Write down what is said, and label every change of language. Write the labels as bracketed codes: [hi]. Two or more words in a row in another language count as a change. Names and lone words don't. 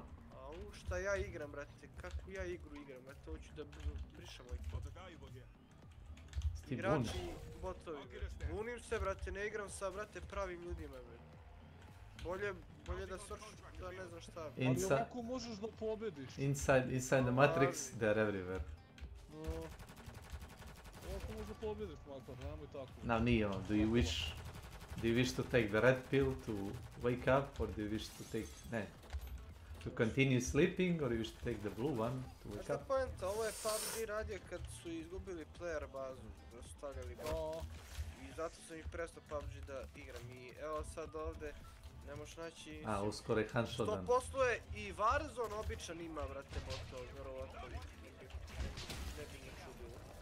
[sr] A šta ja igram, brate? Kakvu ja igru igram, brate? Hoću da brišem ovaj put. Igrači i botovi, brate. Bunim se, brate, ne igram sa, brate, pravim ljudima, brate. Bolje da da ne znam šta. Ali ovako možeš da pobediš. [en] Inside the Matrix, they're everywhere. [sr] Ovako možeš da pobediš, makar, nemoj tako. Nije ono, [en] do you wish to take the red pill to wake up, or do you wish to take, to continue sleeping, or you wish to take the blue one to wake up? [sr] Poenta, ovo je PUBG radio kad su izgubili player bazu, da su stavljali bazu. I zato sam i prestao PUBG da igram i evo sad ovdje ne možeš naći... uskoro je Hanshodan. 100% je i Warzone običan ima, brate, botov, vjerovatno. Ne bi me čudilo.